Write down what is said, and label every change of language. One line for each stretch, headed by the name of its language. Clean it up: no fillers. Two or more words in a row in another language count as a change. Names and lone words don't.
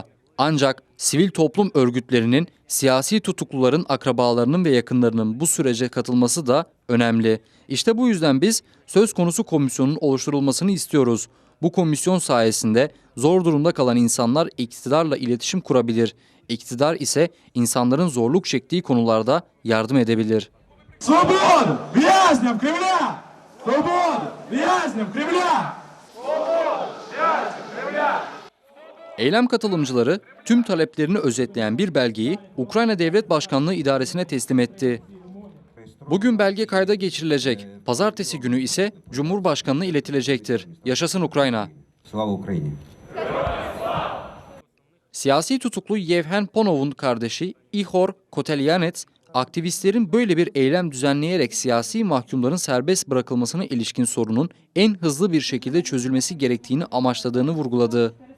Turkish: Ancak sivil toplum örgütlerinin, siyasi tutukluların akrabalarının ve yakınlarının bu sürece katılması da önemli. İşte bu yüzden biz söz konusu komisyonun oluşturulmasını istiyoruz. Bu komisyon sayesinde zor durumda kalan insanlar iktidarla iletişim kurabilir. İktidar ise insanların zorluk çektiği konularda yardım edebilir.
Ukrainian: Свободу вязням Кремля! Свободу вязням Кремля!
Turkish: Eylem katılımcıları tüm taleplerini özetleyen bir belgeyi Ukrayna Devlet Başkanlığı İdaresi'ne teslim etti. Bugün belge kayda geçirilecek. Pazartesi günü ise Cumhurbaşkanı'na iletilecektir. Yaşasın Ukrayna!
Ukrainian: Слава Україні!
Turkish: Siyasi tutuklu Yevhen Ponov'un kardeşi Ihor Kotelyanets, aktivistlerin böyle bir eylem düzenleyerek siyasi mahkumların serbest bırakılmasına ilişkin sorunun en hızlı bir şekilde çözülmesi gerektiğini amaçladığını vurguladı.